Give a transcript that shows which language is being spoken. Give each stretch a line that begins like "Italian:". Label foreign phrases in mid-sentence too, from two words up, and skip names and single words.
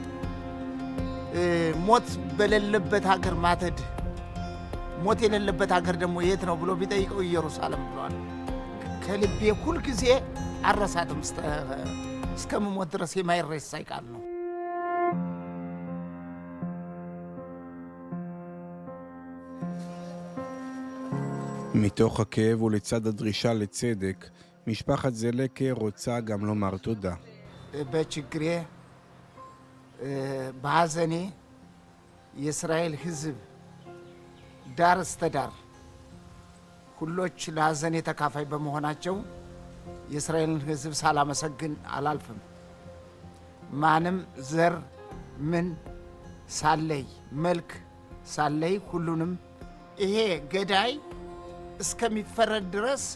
Amharic: ሞት በሌለበት ሀገር ማተድ ሞት የሌለበት ሀገር ደግሞ የት ነው ብሎ ቢጠይቀው ኢየሩሳሌም ብሏል። ከልቤ ሁሉ ጊዜ አረሳትም እስከምሞት ድረስ የማይረሳ ቃል ነው።
Hebrew: מתוך הכאב ולצד הדרישה לצדק, משפחת זלקה רוצה גם לומר תודה.
Amharic: በችግሬ በሐዘኔ የእስራኤል ሕዝብ ዳር እስከ ዳር ሁሎች ለሐዘኔ ተካፋይ በመሆናቸው የእስራኤልን ሕዝብ ሳላመሰግን አላልፍም። ማንም ዘር ምን ሳለይ መልክ ሳለይ ሁሉንም ይሄ ገዳይ እስከሚፈረድ ድረስ